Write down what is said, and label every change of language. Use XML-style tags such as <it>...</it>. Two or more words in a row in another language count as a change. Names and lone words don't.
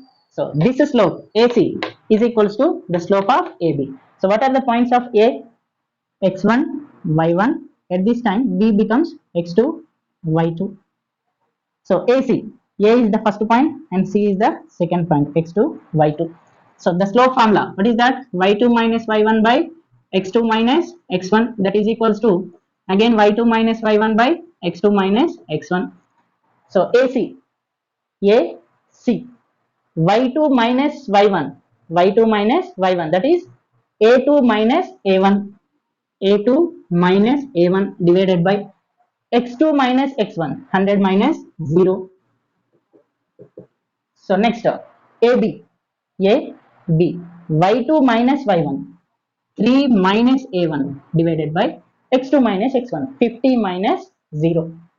<en>So this slope AC is equals to the slope of AB. So what are the points of A? X1, Y1. At this time, B becomes X2, Y2. So AC, A is the first point and C is the second point, X2, Y2. So the slope formula, what is that? Y2 minus Y1 by X2 minus X1, that is equals to, again, Y2 minus Y1 by X2 minus X1. So AC, AC, Y2 minus Y1, Y2 minus Y1, that is A2 minus A1, A2 minus A1 divided by X2 minus X1, 100 minus 0. So next, AB, AB, Y2 minus Y1, 3 minus A1 divided by X2 minus X1, 50 minus 0.</en>